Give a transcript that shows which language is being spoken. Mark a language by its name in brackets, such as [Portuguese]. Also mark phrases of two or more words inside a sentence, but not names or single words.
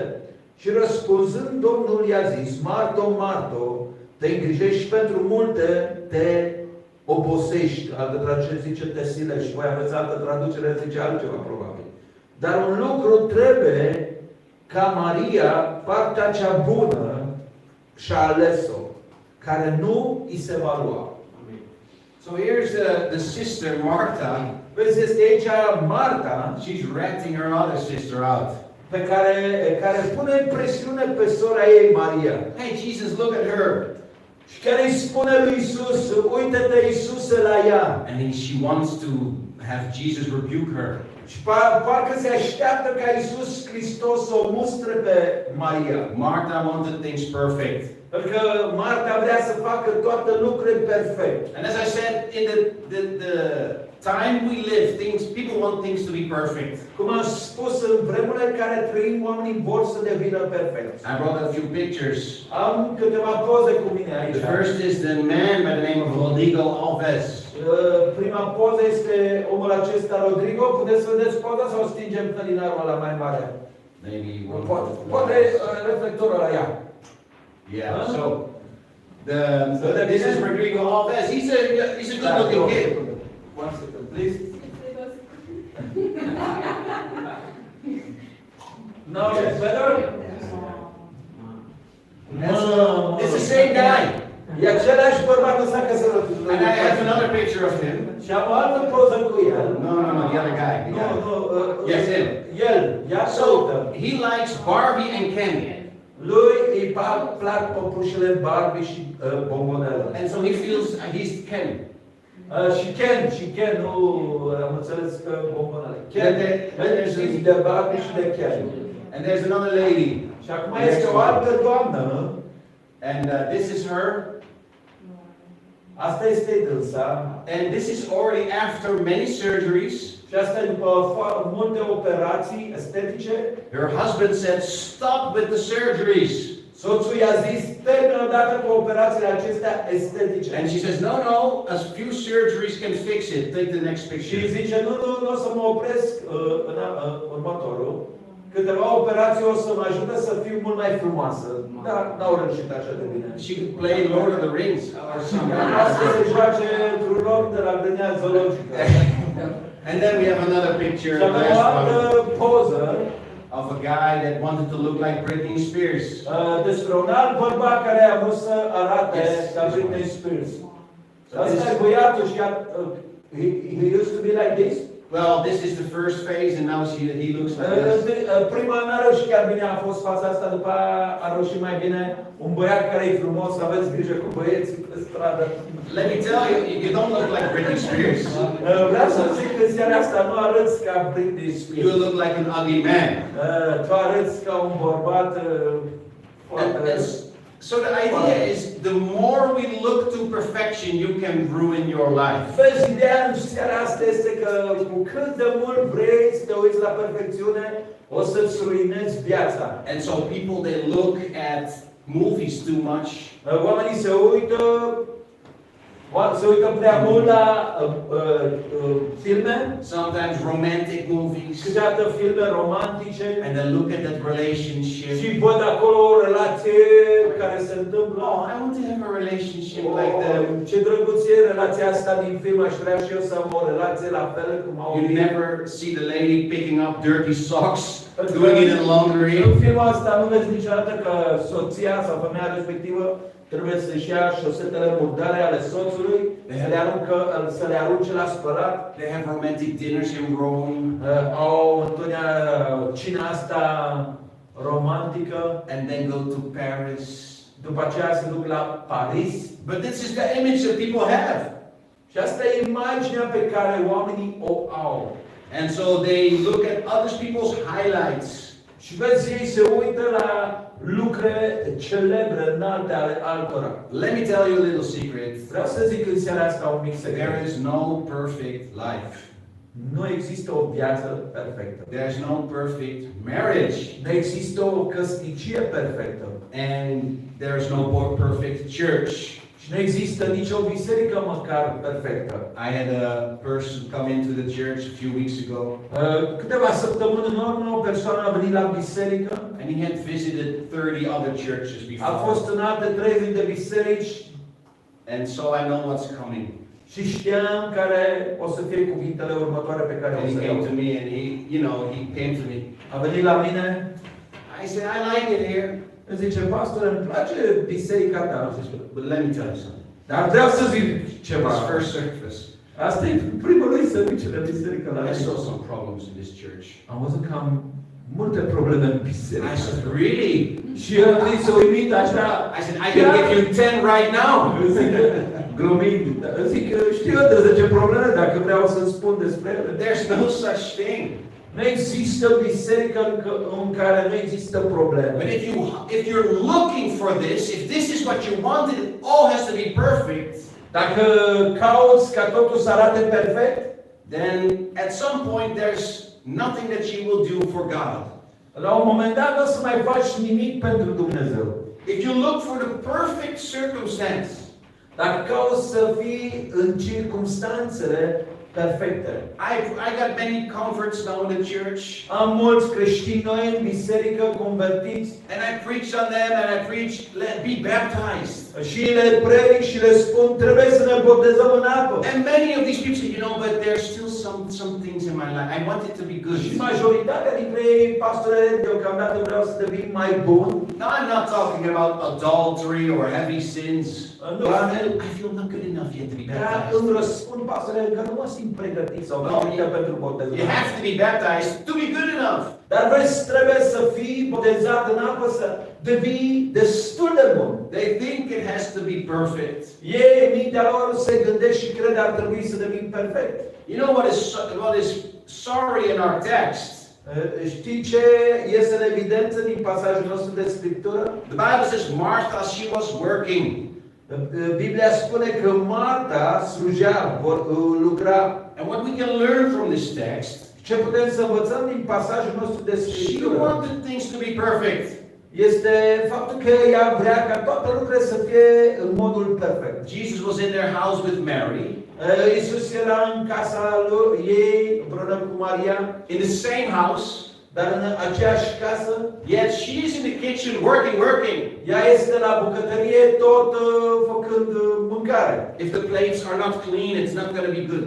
[Romanian] Și răspunzând, Domnul i-a zis, Marto, Marto, te îngrijești pentru multe, te obosești. Altă traducere zice te silești. Voi aveți altă traducere, zice altceva probabil. Dar un lucru trebuie ca Maria, partea cea bună, și-a ales-o, care nu îi se va lua. [English] So here's the sister, Martha. [Romanian] Vezi, este aici Marta, [English] She's ratting her other sister out. [Romanian] pe care pune presiune pe sora ei, Maria. [English] Hey, Jesus, look at her. [Romanian] Și care îi spune lui Isus, uite-te, Iisuse, la ea. [English] And she wants to have Jesus rebuke her. [Romanian] Și parcă se așteaptă ca Iisus Hristos să o mustre pe Maria. [English] Martha wanted things perfect. [Romanian] Pentru că Marta vrea să facă toate lucrurile perfect. [English] And as I said, in the time we live, people want things to be perfect. [Romanian] Cum am spus, în vremurile în care trăim, oamenii vor să devină perfecți. [English] I brought a few pictures. [Romanian] Am câteva poze cu mine aici. [English] The first is the man by the name of Rodrigo Alves. [Romanian] Prima poză este omul acesta, Rodrigo. Puteți să vedeți poza sau stingem felinarul ăla mai mare? Maybe Poate reflectorul ăla, ia. [English] Yeah, so this is Rodrigo Alves. He's a good looking kid. One second, please. Now it's better? It's the same guy. [Romanian] E același bărbat ăsta că se [English] And I have another picture of him. [Romanian] Și am o altă poză cu el. [English] No, the other guy. Yes, him. [Romanian] El, ia să So uită. [English] he likes Barbie and Ken. [Romanian] Lui îi plac păpușile Barbie și bombonele. [English] And so he feels he's Ken. [Romanian] Și Ken, nu am înțeles că bombonele. Ken, There's de Barbie și de Ken. [English] And there's another lady. [Romanian] Și acum este o altă doamnă. [English] And this is her. [Romanian] Asta este dânsa. [English] And this is already after many surgeries. [Romanian] Și asta e după multe operații estetice. [English] Her husband said, "Stop with the surgeries." [Romanian] Soțul i-a zis, termină odată cu operațiile acestea estetice. [English] And she says, "No, a few surgeries can fix it. Take the next Și picture." [Romanian] zice, nu o să mă opresc următorul. Câteva operații o să mă ajute să fiu mult mai frumoasă. Dar n-au reușit așa de bine. [English] She could play Lord of the Rings or something. [Romanian] Asta se joace într-un loc de la grădina zoologică. [English] And then we have another picture, [Romanian] Și avem o altă poză [English] of a guy that wanted to look like Britney Spears. [Romanian] despre un alt bărbat care a vrut să arate ca Britney Spears. Asta e băiatul și [English] he used to be like this. Well, this is the first phase, and now he looks like this. [Romanian] Prima n-a reușit chiar bine, a fost fața asta, după aia a reușit mai bine. Un băiat care e frumos, aveți grijă cu băieții pe stradă. [English] Let me tell you, you don't look like Britney Spears. [Romanian] Vreau să zic că în seara asta nu arăți ca Britney You Spears. [English] look like an ugly man. [Romanian] Tu arăți ca un bărbat foarte... [English] So the idea is, the more we look to perfection, you can ruin your life. [Romanian] Vezi, ideea în seara asta este că cu cât de mult vrei să te uiți la perfecțiune, o să-ți ruinezi viața. [English] And so people, they look at movies too much. [Romanian] Oamenii se uită prea mult la filme, [English] Sometimes romantic movies. [Romanian] câteodată filme romantice, [English] And then look at that relationship. [Romanian] și văd acolo o relație care se întâmplă. [English] Oh, I want to have a relationship like that. [Romanian] Ce drăguț e relația asta din film, aș vrea și eu să am o relație la fel cum au You film. [English] never see the lady picking up dirty socks, doing it in laundry. [Romanian] În filmul ăsta nu vezi niciodată că soția sau femeia respectivă trebuie să-și ia șosetele murdare ale soțului, să le arunce la spălat. [English] They have romantic dinners in Rome. [Romanian] Au întotdeauna cina asta romantică, [English] And then go to Paris. [Romanian] după aceea se duc la Paris. [English] But this is the image that people have. [Romanian] Și asta e imaginea pe care oamenii o au. [English] And so they look at other people's highlights. [Romanian] Și vezi, ei se uită la lucruri celebre, înalte ale altora. [English] Let me tell you a little secret. [Romanian] Vreau să zic în seara asta un mic There secret. [English] is no perfect life. [Romanian] Nu există o viață perfectă. [English] There is no perfect marriage. [Romanian] Nu există o căsnicie perfectă. [English] And there is no perfect church. [Romanian] Și nu există nicio biserică măcar perfectă. [English] I had a person come into the church a few weeks ago. [Romanian] Câteva săptămâni în urmă, o persoană a venit la biserică. [English] And he had visited 30 other churches [Romanian] A fost before. în alte 30 de biserici [English] And so I know what's coming. [Romanian] și știam care o să fie cuvintele următoare pe care o [English] And he să came to le me and he came to me. [Romanian] A venit la mine, [English] I said, "I like it here. [Romanian] îmi zice, pastor, îmi place biserica ta. [English] But let me tell you something. [Romanian] Dar vreau să zic ceva. [English] This first service, [Romanian] Asta e primul lui serviciu de biserică la I mine. [English] saw some problems in this church. [Romanian] Am văzut că am multe probleme în biserică. [English] I said, really? [Romanian] Și el a zis, uimit așa. [English] I said, I can give you 10 right now. [Romanian] Glumind, zic, știu eu de 10 probleme dacă vreau să spun despre ele. [English] There's no such thing. [Romanian] Nu există biserică în care nu există probleme. [English] But if you're looking for this, if this is what you wanted, it all has to be perfect. [Romanian] Dacă cauți ca totul să arate perfect, [English] then at some point there's nothing that you will do for God. [Romanian] la un moment dat nu o să mai faci nimic pentru Dumnezeu. [English] If you look for the perfect circumstance, [Romanian] Dacă cauți să fii în circumstanțele perfecte. [English] I got many converts now in the church. [Romanian] Am mulți creștini noi în biserică convertiți. [English] And I preach on them and I preach, be baptized. [Romanian] Și le predic și le spun, trebuie să ne botezăm în apă. [English] And many of these people say, you know, but there's still some things in my life. I want it to be good. [Romanian] Și majoritatea dintre ei, pastore, deocamdată vreau să devin mai bun. [English] Now I'm not talking about adultery or heavy sins. [Romanian] Nu. [English] I feel not good enough yet to be Dar baptized. [Romanian] îmi răspund, pastore, că nu mă simt pregătit sau pregătită pentru botezul. [English] You have to be baptized to be good enough. [Romanian] Dar vezi, trebuie să fii botezat în apă, să devii destul de bun. [English] They think it has to be perfect. [Romanian] Ei, mintea lor se gândește și crede ar trebui să devin perfect. [English] You know what is sorry in our text? [Romanian] Știi ce este în evidență din pasajul nostru de Scriptură? [English] The Bible says Martha, she was working. [Romanian] Biblia spune că Marta slujea, lucra. [English] And what we can learn from this text, [Romanian] Ce putem să învățăm din pasajul nostru de she Scriptură [English] wanted things to be perfect. [Romanian] este faptul că ea vrea ca toate lucrurile să fie în modul perfect. [English] Jesus was in their house with Mary. [Romanian] Iisus era în casa ei împreună cu Maria, [English] In the same house. [Romanian] dar în aceeași casă. [English] Yet she's in the kitchen working. [Romanian] Ea este la bucătărie tot făcând mâncare. [English] If the plates are not clean, it's not going to be good.